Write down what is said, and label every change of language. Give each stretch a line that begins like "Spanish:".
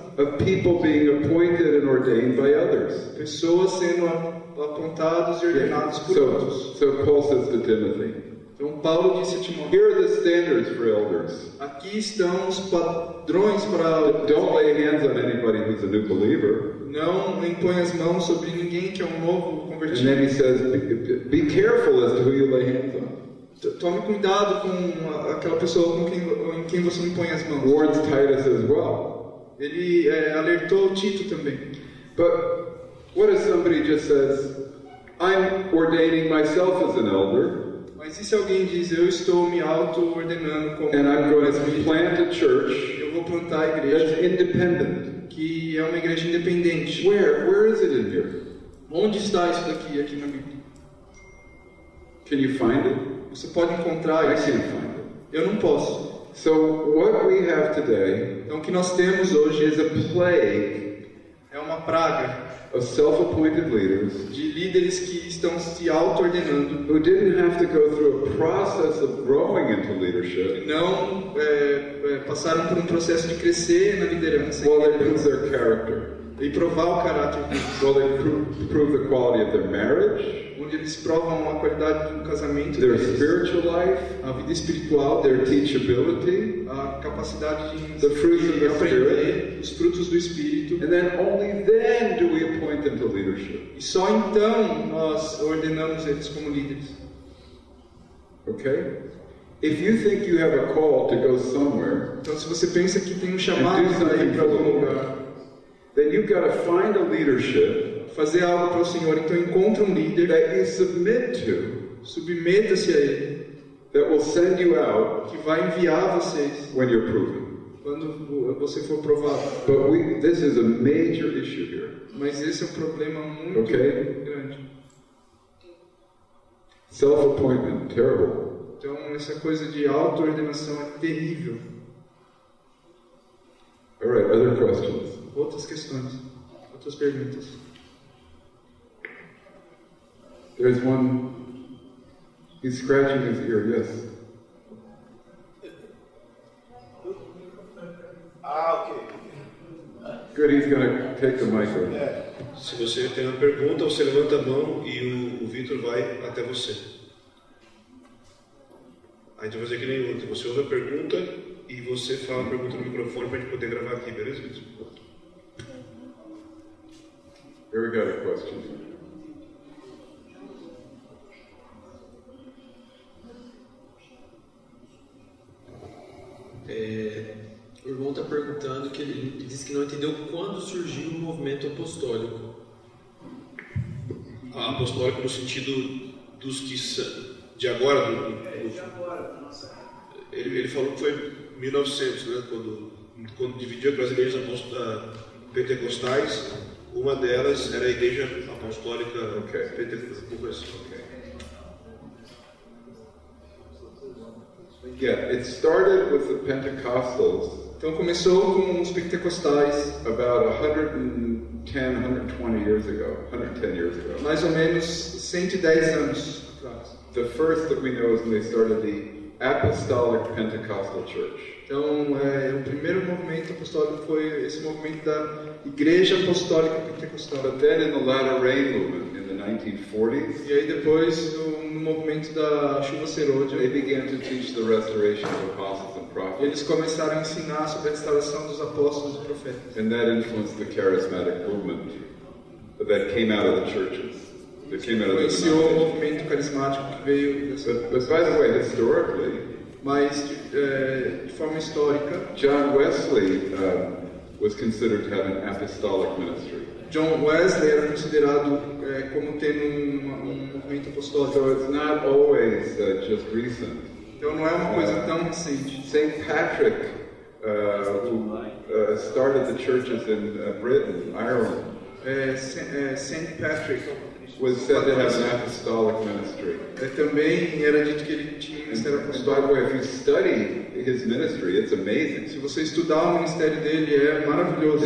English: of people being appointed and ordained by others.
Portuguese: Pessoas sendo apontados e ordenados por outros.
English: So Paul says to Timothy,
Portuguese: Então Paulo disse a Timóteo:
English: here are the standards for elders.
Portuguese: aqui estão os padrões para
English: Don't lay hands on anybody who's a new believer.
Portuguese: não impõe as mãos sobre ninguém que é um novo
English: And
Portuguese: convertido.
English: then he says, be careful as to who you lay hands on.
Portuguese: Tome cuidado com aquela pessoa em quem você impõe as mãos.
English: Warns Titus as well.
Portuguese: Ele alertou Tito também.
English: But what if somebody just says, I'm ordaining myself as an elder,
Portuguese: Mas e se alguém diz: eu estou me auto-ordenando como
English: and I'm going to
Portuguese: presbítero,
English: plant a church
Portuguese: eu vou plantar a igreja,
English: that's independent?
Portuguese: que é uma igreja independente.
English: Where is it in here?
Portuguese: Onde está isso daqui aqui na Bíblia?
English: Can you find it?
Portuguese: Você pode encontrar
English: I
Portuguese: isso?
English: can't find it.
Portuguese: Eu não posso.
English: So what we have today
Portuguese: Então o que nós temos hoje
English: is a plague
Portuguese: é uma praga
English: of self-appointed leaders
Portuguese: de líderes que estão se auto-ordenando,
English: who didn't have to go through a process of growing into leadership
Portuguese: não passaram por um processo de crescer na liderança
English: while they prove their character,
Portuguese: e provar o caráter deles,
English: while they prove the quality of their marriage,
Portuguese: onde eles provam a qualidade do casamento
English: their
Portuguese: deles,
English: spiritual life,
Portuguese: a vida espiritual,
English: their teachability,
Portuguese: a capacidade
English: The fruits of
Portuguese: de
English: the
Portuguese: aprender, os frutos do Espírito.
English: and then only then do we appoint them to leadership.
Portuguese: E só então nós ordenamos eles como líderes.
English: Okay? If you think you have a call to go somewhere,
Portuguese: Então, se você pensa que tem um chamado
English: And do
Portuguese: para ir
English: something
Portuguese: para algum
English: for the
Portuguese: lugar,
English: then you've got to find a leadership
Portuguese: fazer algo para o Senhor, então encontre um líder,
English: that you submit to,
Portuguese: submeta-se a ele,
English: that will send you out
Portuguese: que vai enviar vocês
English: when you're proven.
Portuguese: quando você for provado.
English: But this is a major issue here.
Portuguese: Mas esse é um problema muito
English: Okay.
Portuguese: grande.
English: Self-appointment, terrible.
Portuguese: Então, essa coisa de auto-ordenação é terrível.
English: All right, other questions?
Portuguese: Outras questões, outras perguntas.
English: There's one. He's scratching his ear, yes. Ok. Good, he's going to take the microphone.
Portuguese: Se você tem uma pergunta, você levanta a mão e o Vitor vai até você. A gente vai fazer que nem ontem. Você ouve a pergunta e você fala a pergunta no microfone para a gente poder gravar aqui, beleza, Vitor?
English: Here we got a question.
Portuguese: O irmão está perguntando que ele disse que não entendeu quando surgiu o movimento apostólico. Apostólico no sentido dos que de agora, ele falou que foi 1900, né, quando dividiu aquelas igrejas pentecostais. Uma delas era a igreja apostólica pentecostal.
English: Yeah, it started with the Pentecostals
Portuguese: Então começou com os pentecostais,
English: about 110, 120 years ago, 110 years ago.
Portuguese: mais ou menos 110 anos atrás.
English: The first that we know is when they started the Apostolic Pentecostal Church.
Portuguese: Então, o primeiro movimento apostólico foi esse movimento da Igreja Apostólica Pentecostal.
English: But then in the Latter Rain movement in the 1940s,
Portuguese: E aí depois, no movimento da chuva serôdia,
English: they began to teach the restoration of apostles and prophets.
Portuguese: eles começaram a ensinar sobre a restauração dos apóstolos e profetas.
English: And that influenced the charismatic movement that came out of the churches. That came out of the
Portuguese: Influenciou o
English: denominations.
Portuguese: movimento carismático que veio dessa...
English: But by the way, historically,
Portuguese: Mas, de forma histórica,
English: John Wesley was considered to have an apostolic ministry.
Portuguese: John Wesley era considerado como tendo um movimento apostólico.
English: So it's not always just recent.
Portuguese: Então não é uma coisa tão recente.
English: St. Patrick, who started the churches in Britain, Ireland,
Portuguese: Saint Patrick
English: was said to have an apostolic ministry.
Portuguese: Também era dito que ele tinha um ministério
English: And by the
Portuguese: apostólico.
English: way, if you study his ministry, it's amazing.
Portuguese: Se você estudar o ministério dele, é maravilhoso.